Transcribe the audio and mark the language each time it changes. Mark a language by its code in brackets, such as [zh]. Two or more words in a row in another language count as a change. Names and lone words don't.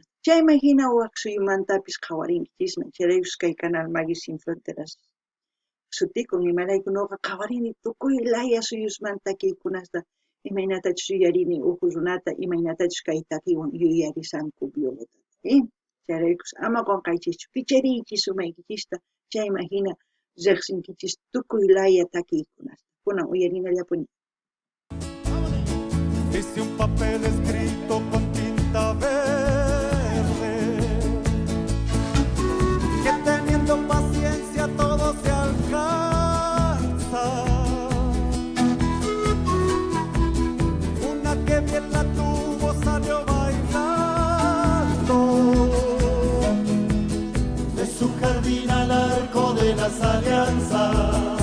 [qu] Chayman hina waq suyumantapis qhawarinkichikman, chayraykus kay canal Maggie Sin Fronteras sutikun imarayku ñuqa qhawarini tukuy laya suyusmanta takiykunasta, imaynatachus yuyarini uku runata, imaynatachus kay takiywan yuyarisanku Violeta. Chayraykus ama qunqaychikchu, kichariychis umaykichista, chayman hina riqsinkichis tukuy laya takiykunasta. Kunan uyarinallapuni. [es] Hice un papel escrito con tinta verde, que teniendo paciencia todo se alcanza. Una que bien la tuvo salió bailando, de su jardín al arco de las alianzas.